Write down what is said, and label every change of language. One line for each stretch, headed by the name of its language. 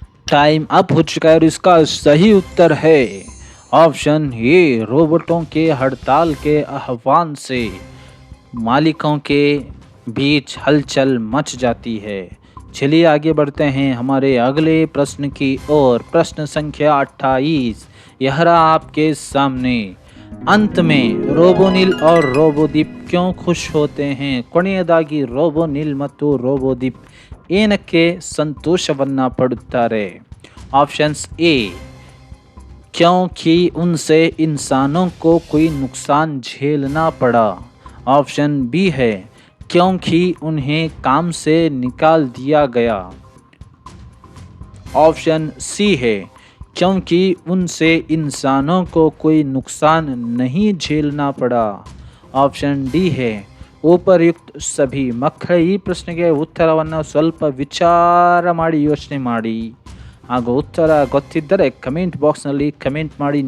Hindi: Time up हो चुका है और इसका सही उत्तर है ऑप्शन ए रोबोटों के हड़ताल के आह्वान से मालिकों के बीच हलचल मच जाती है। चलिए आगे बढ़ते हैं हमारे अगले प्रश्न की ओर। प्रश्न संख्या 28 यह रहा आपके सामने। अंत में रोबोनिल और रोबोदीप क्यों खुश होते हैं?
Kannada: ಕೊನೆಯದಾಗಿ ರೋಬೋನಿಲ್ ಮತ್ತು ರೋಬೋದೀಪ್ ಏನಕ್ಕೆ ಸಂತೋಷವನ್ನ ಪಡುತ್ತಾರೆ?
Hindi: ऑप्शंस ए क्योंकि उनसे इंसानों को कोई नुकसान झेलना पड़ा। ऑप्शन बी है क्योंकि उन्हें काम से निकाल दिया गया। ऑप्शन सी है क्योंकि उनसे इंसानों को कोई नुकसान नहीं झेलना पड़ा। ऑप्शन डी है
Kannada: ಉಪಯುಕ್ತ ಸಭಿ ಮಕ್ಕಳ ಈ ಪ್ರಶ್ನೆಗೆ ಉತ್ತರವನ್ನು ಸ್ವಲ್ಪ ವಿಚಾರ ಮಾಡಿ ಯೋಚನೆ ಮಾಡಿ ಹಾಗೂ ಉತ್ತರ ಗೊತ್ತಿದ್ದರೆ ಕಮೆಂಟ್ ಬಾಕ್ಸ್ನಲ್ಲಿ ಕಮೆಂಟ್ ಮಾಡಿ।